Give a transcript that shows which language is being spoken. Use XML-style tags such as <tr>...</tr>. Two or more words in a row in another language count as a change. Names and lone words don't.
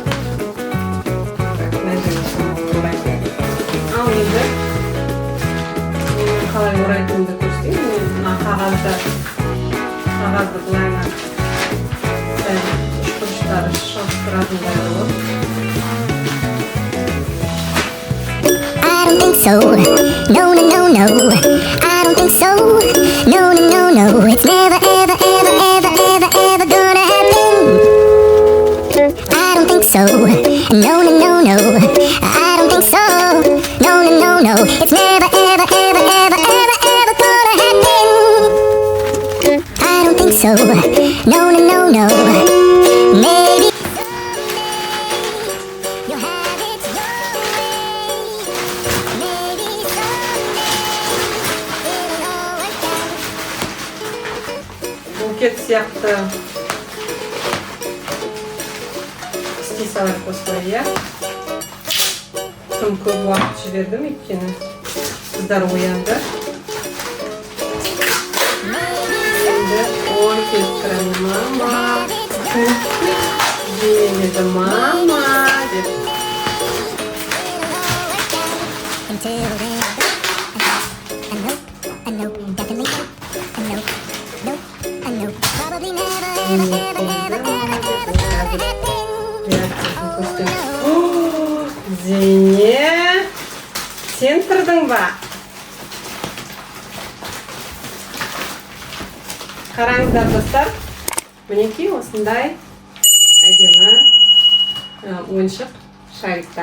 <kk>Ал енді мен қалай орайтынымды көрсетейін. Мен мына қағазды былайына үш бұрыштары шығыстыратындай қылып.</kk> <en>I don't think so. No, no, no, no. I don't think so. No, no, no, no. It's never, ever, ever, ever, ever, ever gonna happen. I don't think so. No, no, no, no. I don't think so. No, no, no, no. It's never, ever, ever, ever, ever, ever gonna happen. I don't think so. No, no, no, no. Maybe you'll have it your way. Maybe someday it'll all work out.</en> <kk>Букет сияқты стисалар қосылай, иә? Тым көп уақыт жібердім, өйткені қыздар оянды. Енді ой келіп тұрады, мама. Зейнен деді, мама деп.</kk> <en>Until then, I know, definitely no, probably never, ever, ever, ever, ever, ever gonna happen.</en> <kk>Зейне, сен тұрдың ба? Қараңыздар достар, мінекей осындай әдемі ойыншық шарикта.</kk>